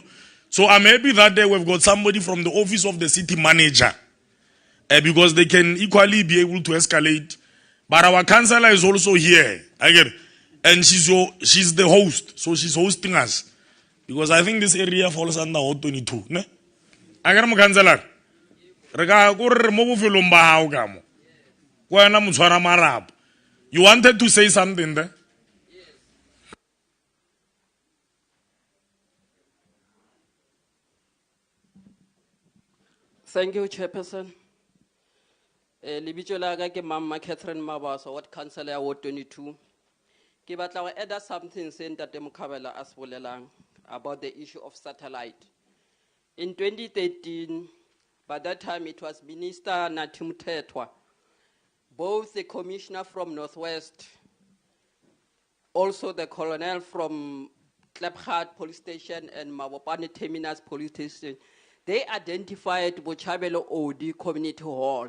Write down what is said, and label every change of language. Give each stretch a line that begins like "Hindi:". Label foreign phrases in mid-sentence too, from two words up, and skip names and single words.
English: So I'm happy that we've got somebody from the office of the city manager, because they can equally be able to escalate. But our councillor is also here, and she's the host, so she's hosting us, because I think this area falls under Hot 22.
Tswana: Ne? Agar mo councillor, rega go re mo bofelong ba hao ka mo. Ko wena motshwara marapo.
English: You wanted to say something there? Thank you, Chairperson.
Southern Sotho: Libitso la ka ke Mama Catherine Mabaso,
English: Ward Councillor Ward 22.
Tswana: Ke batla go
English: add something
Tswana: se Ntate Mokhabela a se bolelang
English: about the issue of satellite. In 2013, by that time it was Minister Nathi Mthethwa, both the commissioner from Northwest, also the colonel from Klapgat Police Station and Mabopane Terminus Police Station, they identified Bochabelo OD Community Hall.